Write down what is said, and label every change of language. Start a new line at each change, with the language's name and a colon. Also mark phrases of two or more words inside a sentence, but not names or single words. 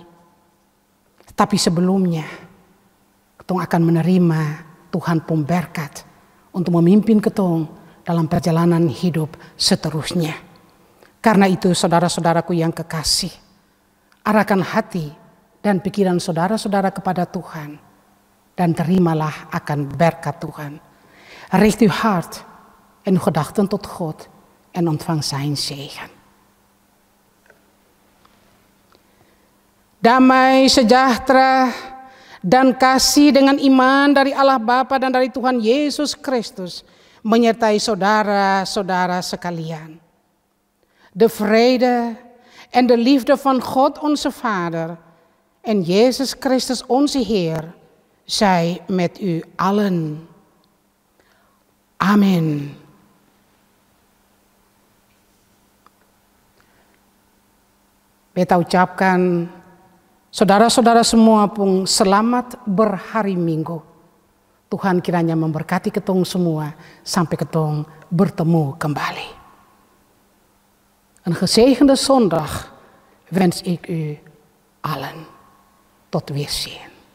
Ambonese Malay: Tapi sebelumnya, ketong akan menerima Tuhan pemberkat untuk memimpin ketong dalam perjalanan hidup seterusnya.
Indonesian: Karena itu saudara-saudaraku yang kekasih, arahkan hati dan pikiran saudara-saudara kepada Tuhan dan terimalah akan berkat Tuhan.
Dutch: Richt uw hart en uw gedachten tot God en ontvang zijn zegen.
Indonesian: Damai, sejahtera, dan kasih dengan iman dari Allah Bapa dan dari Tuhan Yesus Kristus menyertai saudara-saudara sekalian.
Dutch: De vrede en de liefde van God onze Vader en Jezus Christus onze Heer zij met u allen. Amen.
Ambonese Malay: Beta ucapkan saudara-saudara semua pun selamat berhari Minggu. Tuhan kiranya memberkati ketong semua sampai ketong bertemu kembali.
Dutch: Een gezegende zondag wens ik u allen. Tot weerzien.